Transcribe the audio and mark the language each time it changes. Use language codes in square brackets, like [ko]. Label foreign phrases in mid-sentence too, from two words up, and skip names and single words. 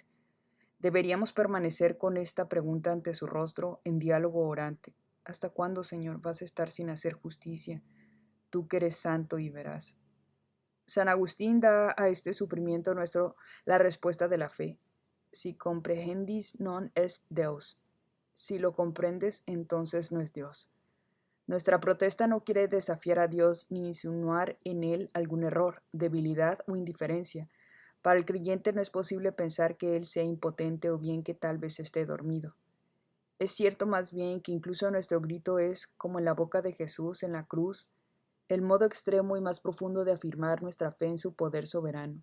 [es] Deberíamos permanecer con esta pregunta ante su rostro en diálogo orante. ¿Hasta cuándo, Señor, vas a estar sin hacer justicia? Tú que eres santo y veraz. San Agustín da a este sufrimiento nuestro la respuesta de la fe. [la] Si comprehendis non est Deus. [es] Si lo comprendes, entonces no es Dios. Nuestra protesta no quiere desafiar a Dios ni insinuar en Él algún error, debilidad o indiferencia. Para el creyente no es posible pensar que Él sea impotente o bien que tal vez esté dormido. Es cierto más bien que incluso nuestro grito es, como en la boca de Jesús en la cruz, el modo extremo y más profundo de afirmar nuestra fe en su poder soberano.